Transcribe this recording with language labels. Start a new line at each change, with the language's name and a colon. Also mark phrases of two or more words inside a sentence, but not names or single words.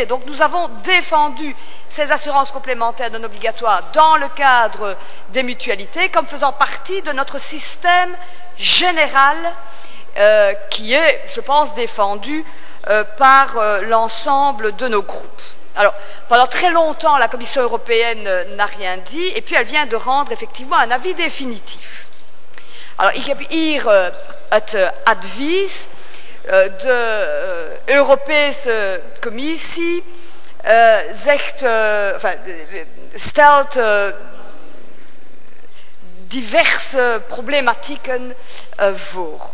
French: Donc nous avons défendu ces assurances complémentaires non obligatoires dans le cadre des mutualités comme faisant partie de notre système général qui est, je pense, défendu par l'ensemble de nos groupes. Alors, pendant très longtemps, la Commission européenne n'a rien dit, et puis elle vient de rendre effectivement un avis définitif. Alors,
Dutch: ik heb hier het advies de Europese Commissie stelt diverse problematieken voor.